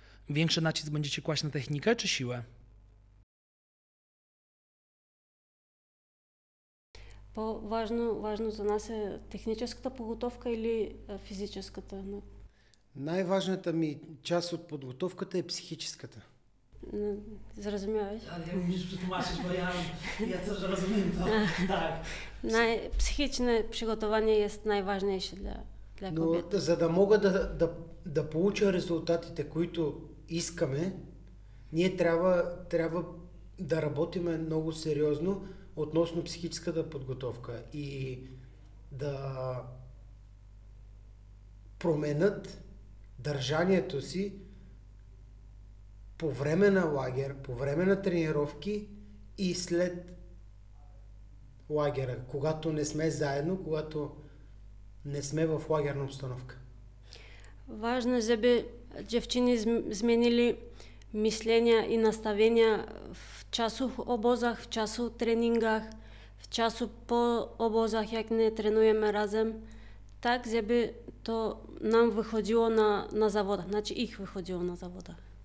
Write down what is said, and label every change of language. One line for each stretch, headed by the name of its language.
Polish: Większy nacisk będziecie kłaść na technikę czy siłę?
Bulgarian: Важно за нас е техническата подготовка или физическата? Най-важната ми част от подготовката е психическата.
Polish: Zrozumiałeś? Ale musisz przetłumaczyć, bo ja też rozumiem to. Tak. Psychiczne przygotowanie jest najważniejsze dla kobiet.
Bulgarian: Но за да мога да получа резултатите, които искаме, ние трябва да работиме много сериозно относно психическата подготовка и да променят държанието си по време на лагер, по време на тренировки и след лагера, когато не сме заедно, когато не сме в лагерна обстановка.
Polish: Важно, żeby dziewczyny zmienili myślenia i nastawienia w czasu obozach, w czasu treningach, w czasu po obozach, jak nie trenujemy razem, tak, żeby to nam wychodziło na zawodach, znaczy ich wychodziło na zawodach.